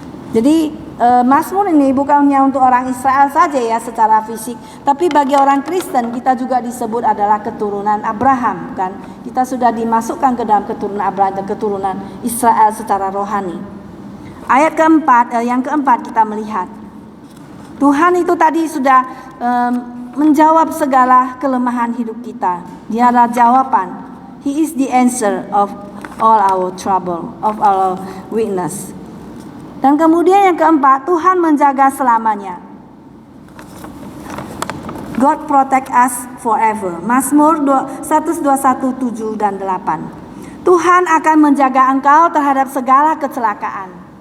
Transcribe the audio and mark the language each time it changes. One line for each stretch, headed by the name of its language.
Indonesian: Jadi Mazmur ini bukan hanya untuk orang Israel saja ya secara fisik, tapi bagi orang Kristen kita juga disebut adalah keturunan Abraham, kan? Kita sudah dimasukkan ke dalam keturunan Abraham dan keturunan Israel secara rohani. Ayat yang keempat kita melihat Tuhan itu tadi sudah menjawab segala kelemahan hidup kita. Dia adalah jawaban.
English: He is the answer of all our trouble, of our weakness.
Indonesian: Dan kemudian yang keempat, Tuhan menjaga selamanya.
English: God protect us forever.
Indonesian: Mazmur 121:7 dan 8. Tuhan akan menjaga engkau terhadap segala kecelakaan.